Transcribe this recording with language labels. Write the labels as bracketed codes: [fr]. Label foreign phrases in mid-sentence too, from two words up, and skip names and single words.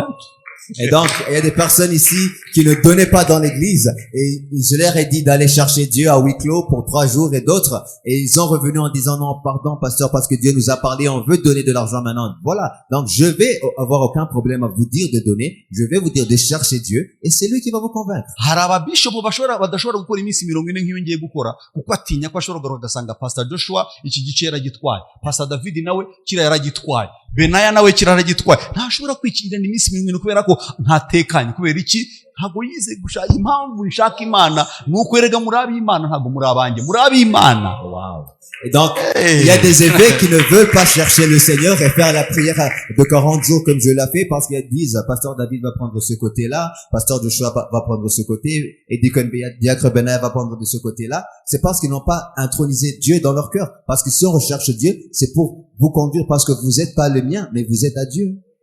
[fr] Et donc, il y a des personnes ici qui ne donnaient pas dans l'église et je leur ai dit d'aller chercher Dieu à huis clos pour 3 jours et d'autres et ils sont revenus en disant non, pardon pasteur parce que Dieu nous a parlé, on veut donner de l'argent maintenant. Voilà. Donc, je vais avoir aucun problème à vous dire de donner. Je vais vous dire de chercher Dieu et c'est lui qui va vous convaincre. [rw] Haraba bishop badashobora gukora iminsi 40 nk'iyo ngiye gukora kuko atinya ko ashobora kugasanga pastor Joshua iki gice yaragitwaye, pastor David nawe kira yaragitwaye, Benaya nawe kira yaragitwaye. Ntashobora kwikirana iminsi 40 kubera ko ntatekanye kubera iki ntago yize gushaka impamvu nshaka Imana nuko erega muri Imana ntago muri abanjye muri Imana. Wow. [fr] Et donc il y a des évêques qui ne veulent pas chercher le Seigneur et faire la prière de 40 jours comme je l'ai fait parce qu'ils disent pasteur David va prendre ce côté-là, pasteur Joshua va prendre ce côté et diacre Benaya va prendre de ce côté-là. C'est parce qu'ils n'ont pas intronisé Dieu dans leur cœur parce que si on recherche Dieu c'est pour vous conduire parce que vous n'êtes pas le mien mais vous êtes à Dieu.